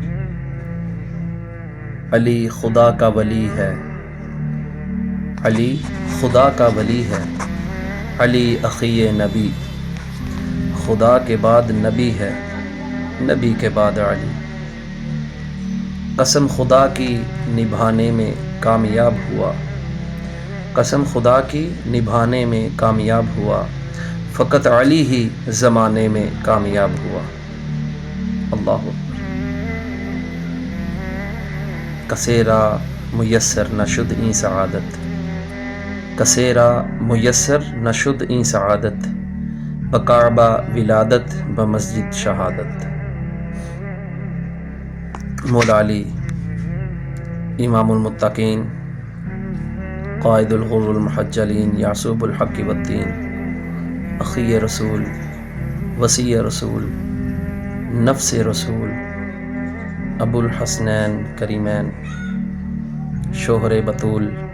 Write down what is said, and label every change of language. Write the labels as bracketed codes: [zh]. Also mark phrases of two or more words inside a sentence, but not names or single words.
[ur] علی خدا کا ولی ہے، علی خدا کا ولی ہے، علی [ar] اخی نبی، [ur] خدا کے بعد نبی ہے، نبی کے بعد علی۔ قسم خدا کی نبھانے میں کامیاب ہوا، قسم خدا کی نبھانے میں کامیاب ہوا، فقط علی ہی زمانے میں کامیاب ہوا۔ [ar] اللہ اکبر۔ [fa] کسیرا میسر نشد این سعادت، کسیرا میسر نشد این سعادت، بکعبہ ولادت بمسجد شہادت۔ [ar] مولا علی امام المتقین، قائد الغر المحجلین، یعصوب الحق والدین، اخی رسول، وصی رسول، نفس رسول، ابو الحسنین کریمین، شوہر بطول،